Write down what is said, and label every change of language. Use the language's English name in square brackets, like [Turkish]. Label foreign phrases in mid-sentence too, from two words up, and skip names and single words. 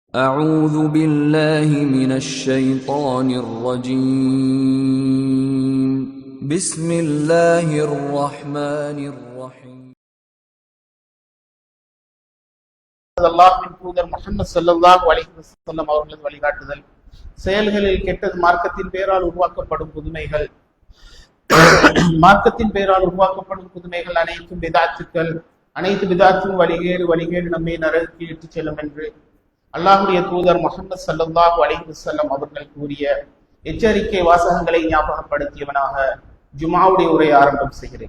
[Arabic] أعوذ بالله من الشيطان الرجيم بسم الله الرحمن الرحيم [Tamil] அல்லாஹ்வின் தூதர் முஹம்மது [Arabic] صلى الله عليه وسلم [Tamil] அவர்களது வழிகாட்டுதல், செயல்களில் கெட்டது மார்க்கத்தின் பெயரால் உருவாக்கப்படும் புதுமைகள், அனைத்தும் பிதாத்துக்கள், அனைத்து பிதாத்தும் வழிகேடு நம்மை நரகத்துக்கு இட்டுச் செல்லும் என்று அல்லாஹ்வுடைய தூதர் முஹம்மது [Arabic] صلى الله عليه وسلم [Tamil] அவர்கள் கூறிய எச்சரிக்கை வாசகங்களை ஞாபகப்படுத்தியவனாக ஜும்ஆவுடைய உரையை ஆரம்பம் செய்கிறேன்.